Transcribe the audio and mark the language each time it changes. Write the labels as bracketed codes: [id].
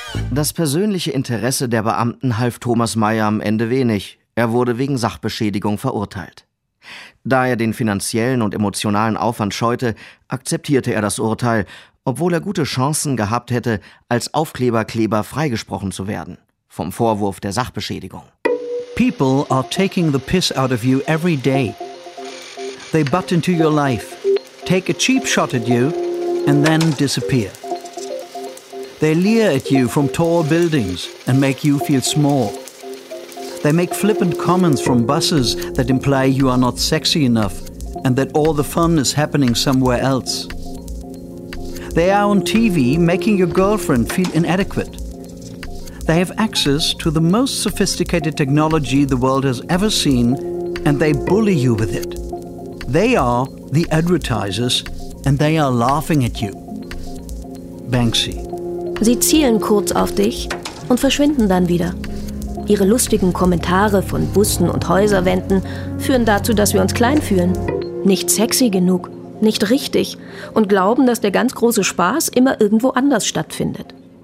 [de] Das persönliche Interesse der Beamten half Thomas Meyer am Ende wenig. Er wurde wegen Sachbeschädigung verurteilt. Da er den finanziellen und emotionalen Aufwand scheute, akzeptierte er das Urteil, obwohl er gute Chancen gehabt hätte, als Aufkleberkleber freigesprochen zu werden, vom Vorwurf der Sachbeschädigung. [en] People are taking the piss out of you every day. They butt into your life, take a cheap shot at you, and then disappear. They leer at you from tall buildings and make you feel small. They make flippant comments from buses that imply you are not sexy enough and that all the fun is happening somewhere else. They are on TV making your girlfriend feel inadequate. They have access to the most sophisticated technology the world has ever seen, and they bully you with it. They are the advertisers, and they are laughing at you. Banksy. [de] Sie zielen kurz auf dich und verschwinden dann wieder. Ihre lustigen Kommentare von Bussen und Häuserwänden führen dazu, dass wir uns klein fühlen. Nicht sexy genug, nicht richtig und glauben, dass der ganz große Spaß immer irgendwo anders stattfindet.